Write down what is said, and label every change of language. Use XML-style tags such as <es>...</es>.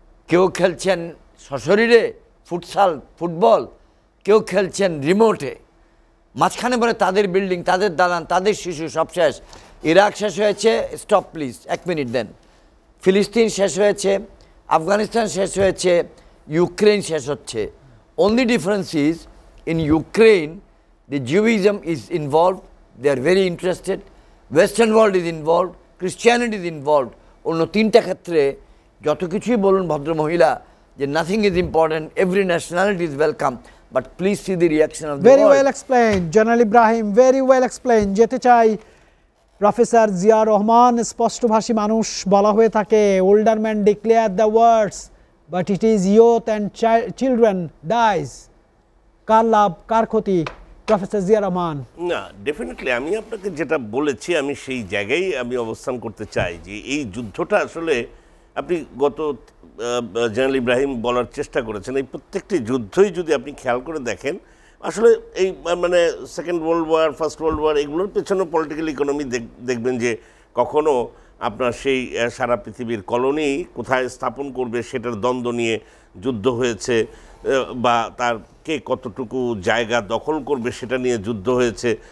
<bn>কেউ খেলছেন সশরীরে ফুটসাল ফুটবল, কেউ খেলছেন রিমোটে। মাঝখানে বলে তাদের বিল্ডিং, তাদের দালান, তাদের শিশু, সব শেষ। ইরাক শেষ হয়েছে,</bn> <en>stop please,</en> <bn>1 মিনিট দেন। ফিলিস্তিন শেষ হয়েছে, আফগানিস্তান শেষ হয়েছে, ইউক্রেন শেষ হচ্ছে।</bn> <en>Only difference is in Ukraine the Judaism is involved, they are very interested, Western world is involved, Christianity is involved.</en> <bn>অন্য 3টা ক্ষেত্রে যত কিছুই বলুন ভদ্রমহিলা যে</bn> <en>nothing is important, every nationality is welcome, but please see the reaction of the very world. well explained General Ibrahim, very well explained.</en> <bn>যেতে চাই প্রফেসর জিয়া রহমান, স্পষ্টভাষী মানুষ বলা হয়ে থাকে,</bn> <en>older man declare the words but it is youth and children dies.</en> <bn>কার লাভ কার ক্ষতি, professor Zia Rahman? না, definitely আমি আপনাকে যেটা বলেছি আমি সেই জায়গায় আমি অবস্থান করতে চাই যে এই যুদ্ধটা আসলে আপনি গত জেনারেল ইব্রাহিম বলার চেষ্টা করেছেন, এই প্রত্যেকটি যুদ্ধই যদি আপনি খেয়াল করে দেখেন, আসলে এই মানে second world war, first world war, এগুলোর পেছনে পলিটিক্যাল ইকোনমি দেখবেন যে কখনো আপনার সেই সারা পৃথিবীর কলোনি কোথায় স্থাপন করবে সেটার দ্বন্দ্ব নিয়ে যুদ্ধ হয়েছে, বা তার কে কতটুকু জায়গা দখল করবে সেটা নিয়ে যুদ্ধ হয়েছে।</bn>